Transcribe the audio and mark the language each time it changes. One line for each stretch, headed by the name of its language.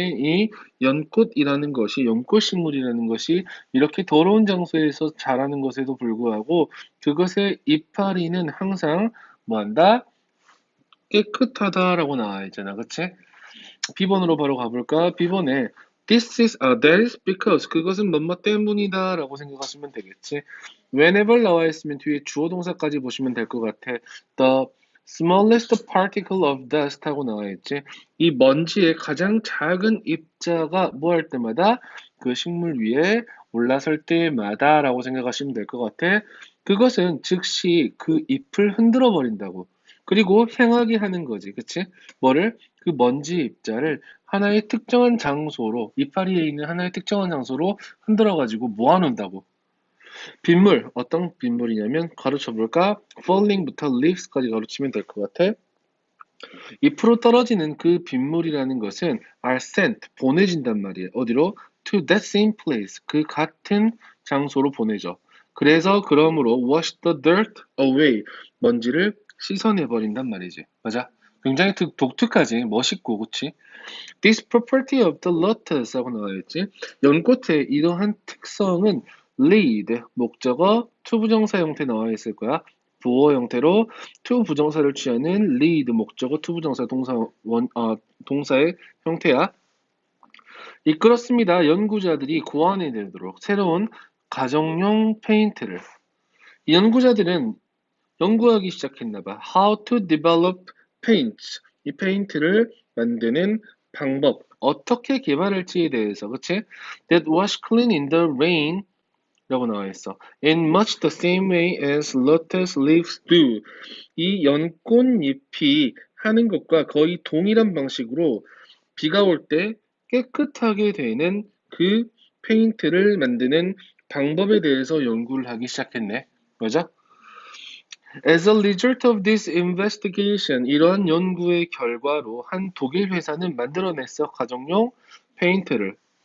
Korean: 이 연꽃이라는 것이, 연꽃식물이라는 것이 이렇게 더러운 장소에서 자라는 것에도 불구하고 그것의 이파리는 항상 뭐한다? 깨끗하다라고 나와 있잖아. 그치? B번으로 바로 가볼까? B번에
English: that is because
Korean: 그것은 뭐뭐 때문이다 라고 생각하시면 되겠지. whenever 나와 있으면 뒤에 주어 동사까지 보시면 될 것 같아.
English: The smallest particle of dust
Korean: 하고 나와 있지. 이 먼지의 가장 작은 입자가 뭐 할 때마다 그 식물 위에 올라설 때마다 라고 생각하시면 될 것 같아. 그것은 즉시 그 잎을 흔들어 버린다고. 그리고 향하게 하는 거지. 그치? 뭐를? 그 먼지 입자를 하나의 특정한 장소로, 이파리에 있는 하나의 특정한 장소로 흔들어가지고 모아놓는다고. 빗물, 어떤 빗물이냐면, 가르쳐볼까? falling부터 leaves까지 가르치면 될 것 같아. 잎으로 떨어지는 그 빗물이라는 것은
English: are sent,
Korean: 보내진단 말이에요. 어디로?
English: to that same place,
Korean: 그 같은 장소로 보내죠. 그래서 그러므로
English: wash the dirt away,
Korean: 먼지를 씻어내버린단 말이지. 맞아? 굉장히 독특하지, 멋있고, 그치?
English: This property of the lotus
Korean: 하고 나와있지. 연꽃의 이러한 특성은 lead, 목적어, to 부정사 형태 나와 있을 거야. 부어 형태로 to 부정사를 취하는 lead, 목적어, to 부정사 동사의 형태야. 이끌었습니다. 연구자들이 고안해내도록 새로운 가정용 페인트를. 이 연구자들은 연구하기 시작했나 봐.
English: How to develop paints.
Korean: 이 페인트를 만드는 방법, 어떻게 개발할지에 대해서, 그치?
English: That wash clean in the rain
Korean: 라고 나와 있어.
English: In much the same way as lotus leaves do.
Korean: 이 연꽃잎이 하는 것과 거의 동일한 방식으로 비가 올 때 깨끗하게 되는 그 페인트를 만드는 방법에 대해서 연구를 하기 시작했네. 맞아?
English: As a result of this investigation,
Korean: 이러한 연구의 결과로 한 독일 회사는 만들어냈어, 가정용 페인트를.